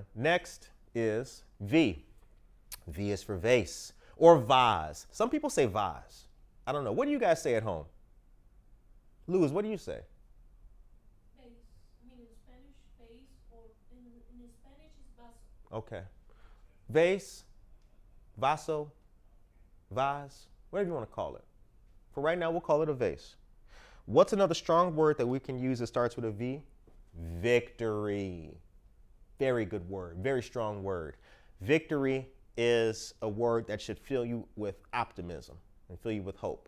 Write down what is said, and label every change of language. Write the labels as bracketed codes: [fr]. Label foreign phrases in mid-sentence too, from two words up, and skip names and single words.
[en] Next is V. V is for vase or vase. Some people say vase. I don't know. What do you guys say at home? Luz, what do you say? Vase. I mean, in Spanish, vase, or in Spanish, it's vaso. Okay. Vase, vaso, vase, whatever you want to call it. For right now, we'll call it a vase. What's another strong word that we can use that starts with a V? Victory. Very good word, very strong word. Victory is a word that should fill you with optimism and fill you with hope.